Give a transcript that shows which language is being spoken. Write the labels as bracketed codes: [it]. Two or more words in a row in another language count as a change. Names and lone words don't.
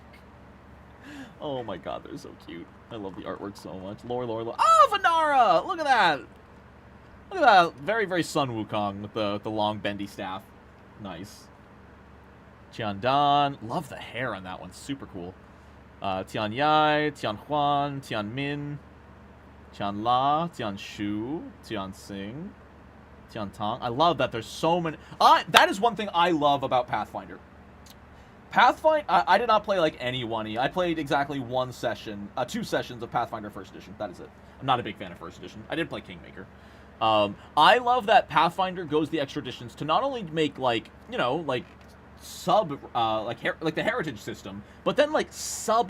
[en] Oh my god, they're so cute. I love the artwork so much. Lore, lore, lore. Oh, Vanara! Look at that! Look at that. Very, very Sun Wukong with the long bendy staff. Nice. Tiandan. Love the hair on that one. Super cool. Tian Yai, Tian Huan, Tian Min, Tian La, Tian Shu, Tian Xing, Tian Tong. I love that there's so many. That is one thing I love about Pathfinder. I did not play like any 1E. I played exactly one session, 2 sessions of Pathfinder First Edition. That is it. I'm not a big fan of First Edition. I did play Kingmaker. I love that Pathfinder goes the extra distance to not only make like, you know, like like the heritage system, but then like sub heritages.